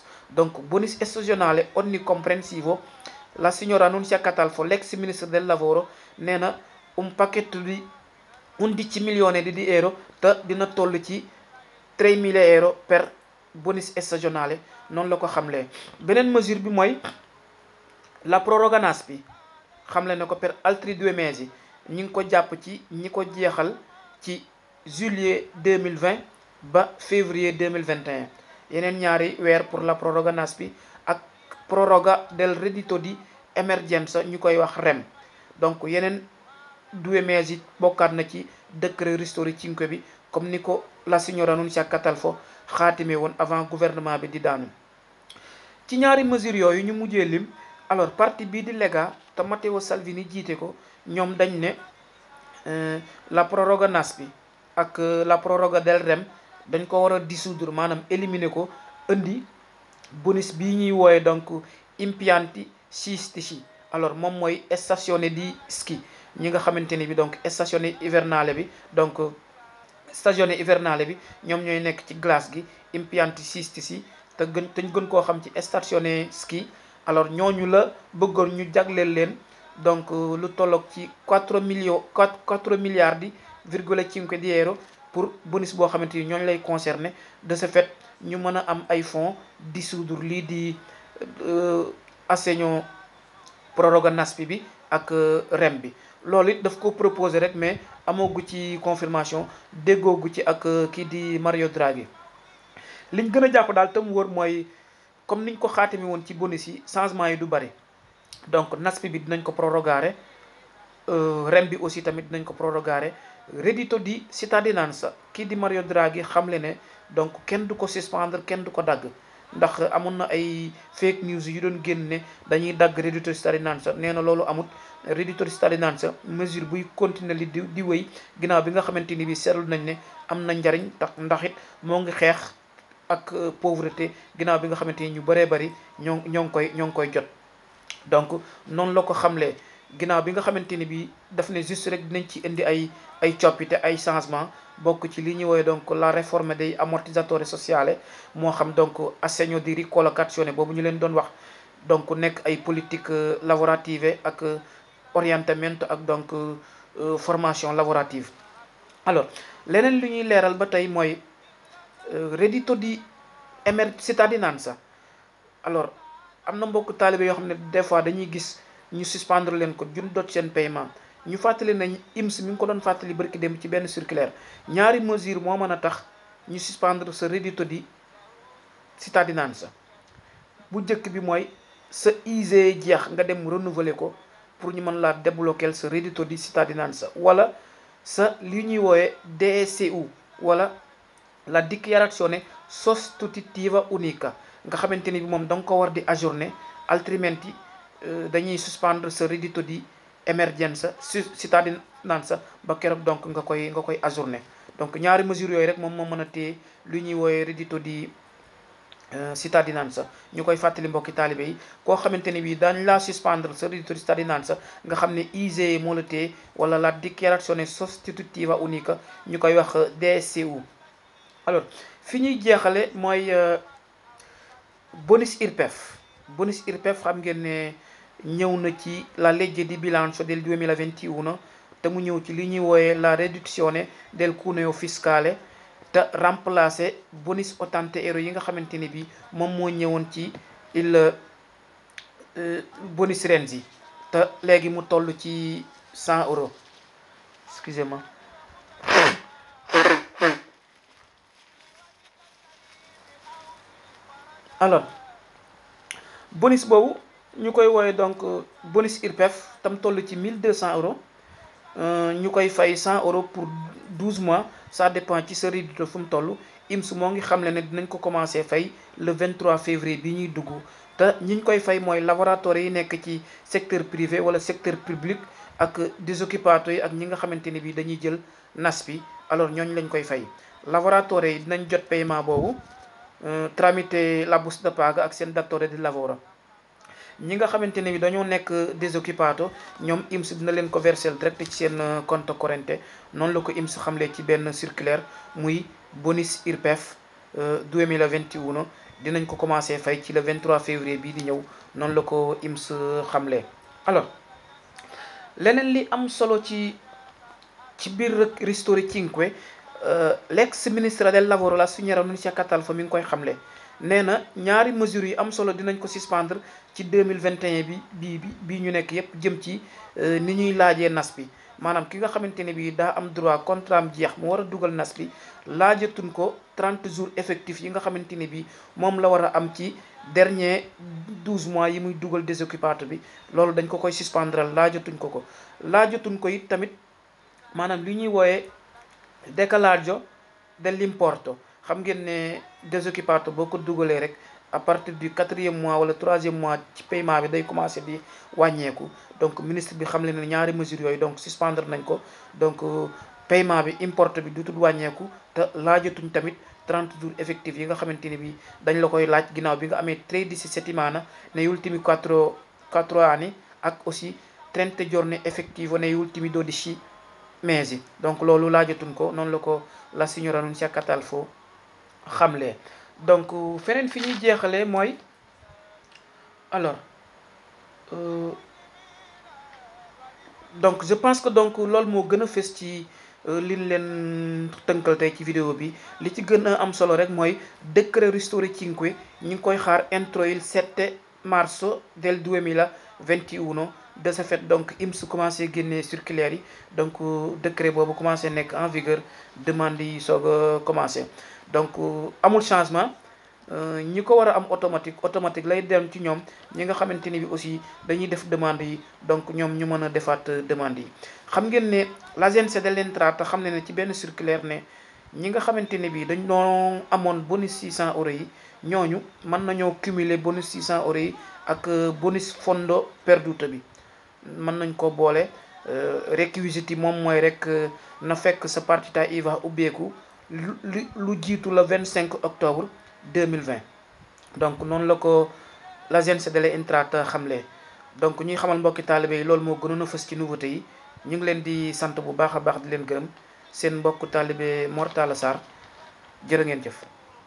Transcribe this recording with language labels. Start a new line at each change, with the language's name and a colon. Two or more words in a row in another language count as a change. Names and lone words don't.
Italian: donc bonus stagionale onnicomprensivo, la signora Nunzia Catalfo
French: l'ex ministre
Italian: del lavoro
Wolof: nee na
Italian: un pacchetto di 11 milioni di euro,
Wolof: te dina toll ci 3000 euro per
Italian: bonus stagionale,
Wolof: noonu la ko xamlee. beneen mesure bi mooy
Italian: la proroga NASPI,
Wolof: xamle na ko
Italian: per altri 2 mesi,
Wolof: ñi ngi ko jàpp ci ñi ko jeexal ci juillet 2020 ba février 2021. yeneen ñaari weer pour
Italian: la proroga NASPI
Wolof: ak
Italian: proroga del reddito di emergenza
Wolof: ñu koy wax REM. donc yeneen 2 mesi yi bokkaat na ci
Italian: decreto ristori cinque
Wolof: bi, comme ni ko
Italian: la signora
Wolof: Nunzia Catalfo xaatime woon
French: avant gouvernement
Wolof: bi di daanu. ci ñaari mesures yooyu ñu mujjee lim, alors parti bii di Lega te Matteo Salvini jiite ko, ñoom dañ ne
Italian: la proroga NASPI
Wolof: ak
Italian: la proroga del REM
Wolof: dañ ko war a dissoudre, maanaam éliminer ko, indi bonus bii ñuy wooye donc
Italian: impianti sciistici.
Wolof: alors moom mooy
Italian: stazione di ski,
Wolof: ñi nga xamante ni bi donc stazione hivernale bi, donc stagione hivernale bi ñoom ñooy nekk ci glace gi,
Italian: impianti sciistici
Wolof: te ñu gën koo xam ci
Italian: stazione ski.
Wolof: alors ñooñu la bëggoon ñu jagleel leen donc lu tolloog ci 4 milliards €1,5
French: pour bonus
Wolof: boo xamante ni ñooñu lay concerné.
French: De ce fait
Wolof: ñu mën a am ay fonds dissoudre lii di
Italian: assegno proroga NASPI
Wolof: bi ak REM bi. loolu it daf ko proposé rek mais amoogu ci confirmation déggoogu ci ak kii di Mario Draghi. liñ gën a jàpp daal te mu wër mooy comme niñ ko xaatimi woon ci bonus yi changement yi du bari. donc NASPI bi dinañ ko prorogare, REM bi aussi tamit dinañ ko prorogare.
Italian: reddito di cittadinanza
Wolof: kii di Mario Draghi xamle ne donc kenn du ko suspendre kenn du ko dagg. ndax amoon na ay
English: fake news
Wolof: yu doon génn ne dañuy dagg
Italian: reddito di cittadinanza.
Wolof: nee na loolu amut.
Italian: reddito di cittadinanza
Wolof: mesure buy continuer li di wéy ginnaaw bi nga xamante ni bi seetlu nañ ne am na njariñ tax ndax it moo ngi xeex ak pauvreté ginnaaw bi nga xamante ni ñu bëree bëri ñoo ngi koy jot. donc noonu la ko xamlee ginnaaw bi nga xamante ni bi daf ne juste rek dinañ ci indi ay coppite ay changement bokk ci li ñuy woowee donc
French: la réforme
Italian: dei ammortizzatori sociali
Wolof: moo xam donc
Italian: assegno di ricollocazione
Wolof: boobu ñu leen doon wax. donc nekk ay politique lavorative ak orientamento ak donc formation lavorative. alors leneen li ñuy leeral ba tey mooy
Italian: reddito di cittadinanza.
Wolof: alors am na mbokk taalibe yoo xam ne
French: des fois
Wolof: dañuy gis ñu suspendre leen ko jun dot seen paiement. ñu fàttali nañ IMS mi ngi ko doon fàttali barki dem ci benn circulaire ñaari mesure moo mën a tax ñu suspendre sa
Italian: reddito di cittadinanza.
Wolof: bu njëkk bi mooy sa ISEE jeex nga dem renouveler ko pour ñu mën laa débloquer sa
Italian: reddito di cittadinanza.
Wolof: wala sa li ñuy woowe DSU wala
Italian: la dichiarazione sostitutiva unica
Wolof: nga xamante ni bi moom da nga ko war di aggiorner altrimenti dañuy suspendre sa
Italian: reddito di emergenza cittadinanza
Wolof: ba keroog donc nga koy aggiorner. donc ñaari mesures yooyu rek moom moo mën a téye lu ñuy woowe
Italian: reddito di cittadinanza.
Wolof: ñu koy fàttali mbokki taalibe yi koo xamante ni bii daañ la suspendre sa
Italian: reddito di cittadinanza
Wolof: nga xam ne ISEE moo la téye wala
Italian: la dichiarazione sostitutiva unica
Wolof: ñu koy wax DSU. alors fi ñuy jeexale mooy bonus IRPEF. bonus IRPEF xam ngeen ne ñëw na ci
Italian: la legge di bilancio del 2021
Wolof: te mu ñëw ci li ñuy wooye
Italian: la riduzione del cuneo fiscale
Wolof: te remplacer bonus €80 yi nga xamante ne bi moom moo ñëwoon ci
Italian: il bonus Renzi
Wolof: te léegi mu toll ci €100.
French: excusez-moi.
Wolof: alors bonus boobu ñu koy wooye donc bonus IRPEF tam toll ci €1200 ñu koy fay €100
French: pour 12 mois ça dépend
Wolof: ci sa reddito fu mu toll. IMS moo ngi xamle ne dinañ ko commencé fay
French: le 23 février
Wolof: bi ñuy dugg te ñiñ koy fay mooy lavoratori yi nekk ci
French: secteur privé
Wolof: wala
French: secteur public
Wolof: ak disoccupati yi ak ñi nga xamante ni bi dañuy jël NASPI. alors ñooñu lañ koy fay. lavoratori yi dinañ jot paiement boobu
Italian: tramite la busta da paga
Wolof: ak seen
Italian: datore di lavoro.
Wolof: ñi nga xamante ne bi dañoo nekk disoccupato ñoom IMS dina leen ko verser direct ci seen compte corrente. noonu la ko IMS xamle ci benn circulaire muy bonus IRPEF 2021 dinañ ko commencé fay ci
French: le 23 février
Wolof: bii di ñëw noonu la ko IMS xamle. alors leneen li am solo ci biir Ristori Cinque
Italian: l'ex ministre del lavoro la signora Nunzia Catalfo
Wolof: mi ngi koy xamle. nee na ñaari mesures yi am solo dinañ ko suspendre ci 2021 bi ñu nekk yépp jëm ci ni ñuy laajee NASPI. maanaam ki nga xamante ne bii daa am droit contrat am jeex mu war a dugal NASPI laajatuñ ko
French: 30 jours effectifs
Wolof: yi nga xamante ne bii moom la war a am ci
French: dernier 12 mois
Wolof: yi muy dugal désoccupato bi. loolu dañ ko koy suspendre laajatuñ ko laajatuñ ko it tamit maanaam li ñuy wooyee
Italian: decalaggio dell'importo.
Wolof: xam ngeen ne désoccupato boo ko dugalee rek
French: à partir du 4e mois
Wolof: wala 3e mois ci paiement bi day commencé di wàññeeku. donc ministre bi xam leen ne ñaari mesures yooyu donc suspendre nañ ko. donc paiement bi importe bi dutul wàññeeku te laajatuñ tamit
French: 30 jours effectifs
Wolof: yi nga xamante ne bi dañ la koy laaj ginnaaw bi nga amee
Italian: 13 settimane negli ultimi 4 anni
Wolof: ak aussi
Italian: 30 giorni effettivo negli ultimi 12 mesi.
Wolof: donc loolu laajatuñ ko noonu la ko
Italian: la signora
Wolof: Nunzia Catalfo xamle. donc feneen fi ñuy jeexalee mooy
French: alors donc je pense que donc
Wolof: loolu moo gën a fës liñ leen tënkal tey ci vidéo bi. Li ci gën a am solo rek mooy décret Ristori Cinque ñu ngi koy xaar
Italian: entro il 7 marzo del 2021.
French: De ce fait donc
Wolof: IMS commencé génne circulaire yi, donc décret boobu commencé nekk
French: en vigueur,
Wolof: demande yi soog a commencé. Donc amul changement, ñi ko war a am automatique lay dem ci ñoom ñi nga xamante ni bi aussi dañuy def demande yi, donc ñoom ñu mën a defaat demande yi. xam ngeen ne
Italian: l'Agenzia delle Entrate
Wolof: xam ne ci benn circulaire ne ñi nga xamante ne bi dañ doon amoon bonus 600 euros yi, ñooñu mën nañoo cumuler bonus 600 euros yi ak bonus
Italian: fondo perduto
Wolof: bi, mën nañ ko boole. Réquisites yi moom mooy rek na fekk sa
Italian: partita IVA
Wolof: ubbeeku lu jiitu
French: le 25 octobre 2020.
Wolof: donc noonu la ko
Italian: l'Agenzia delle Entrate
Wolof: xamle. donc ñuy xamal mbokki taalibe yi loolu moo gënoon a fës ci nouveauté yi. ñu ngi leen di sant bu baax a baax di leen gërëm, seen mbokk taalibe Mor Talla Sarr, jërë ngeen jëf.